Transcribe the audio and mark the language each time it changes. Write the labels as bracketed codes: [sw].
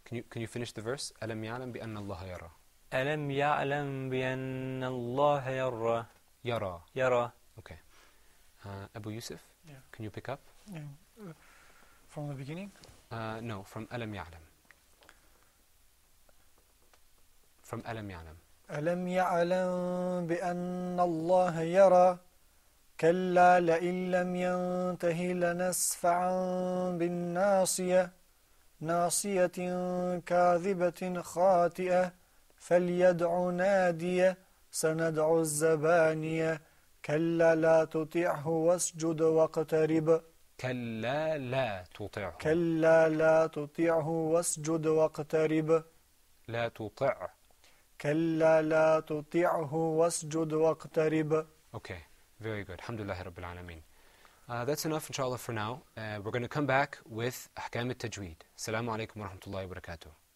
[en] Can you finish the verse? [ar] أَلَمْ يَعْلَمْ بِأَنَّ اللَّهَ يَرَى ألم يعلم بأن الله يرى يرى. Okay. Abu Yusuf, [en] Yeah. can you pick up? Yeah. From the beginning? No, from [ar] أَلَمْ يَعْلَمْ. [en] From [ar] أَلَمْ يَعْلَمْ. ألم يعلم بأن الله يرى كلا لئن لم ينته لنسفعا بالناصية ناصية كاذبة خاطئة فليدع نادية سندع الزبانية كلا لا تطعه واسجد واقترب كلا لا تطعه. كلا لا تطعه واسجد واقترب لا تطع. كلا لا تطعه واسجد واقترب. [en] Okay, very good. Alhamdulillah Rabbil Alameen. That's enough, inshallah, for now. We're going to come back with Ahkam al-Tajweed. Assalamu alaikum wa rahmatullahi wa barakatuh.